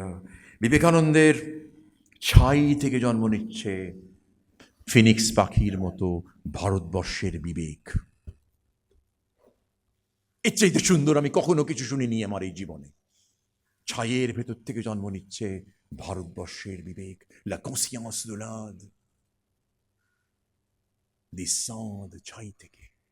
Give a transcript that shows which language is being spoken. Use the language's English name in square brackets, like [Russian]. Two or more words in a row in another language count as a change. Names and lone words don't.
[Bangla] বিবেকানন্দের ছাই থেকে জন্ম নিচ্ছে ফিনিক্স পাখির মতো ভারতবর্ষের বিবেক। এর চাইতে সুন্দর আমি কখনো কিছু শুনিনি আমার এই জীবনে। ছাইয়ের ভেতর থেকে জন্ম নিচ্ছে ভারতবর্ষের বিবেক, [French] la conscience de l'Inde, descend [Bangla] ছাই থেকে।